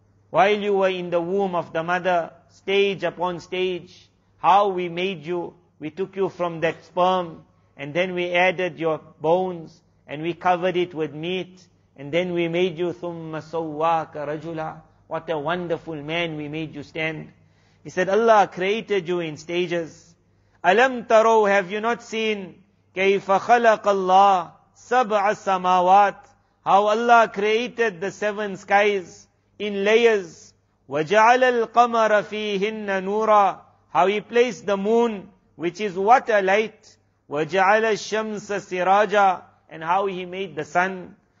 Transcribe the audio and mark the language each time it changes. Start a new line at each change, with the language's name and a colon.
English: While you were in the womb of the mother, stage upon stage, how we made you, we took you from that sperm, and then we added your bones, and we covered it with meat, and then we made you
Arabic: ثُمَّ سَوَّاكَ رَجُلًا.
English: What a wonderful man we made you stand. He said, Allah created you in stages.
Arabic: Alam taro,
English: have you not seen?
Arabic: كَيْفَ خَلَقَ اللَّهِ سَبْعَ samawat.
English: How Allah created the 7 skies in layers.
Arabic: وَجَعَلَ الْقَمَرَ فِيهِنَّ نُورًا.
English: How He placed the moon, which is what a light.
Arabic: وَجَعَلَ الشَّمْسَ سِرَاجًا.
English: And how He made the sun.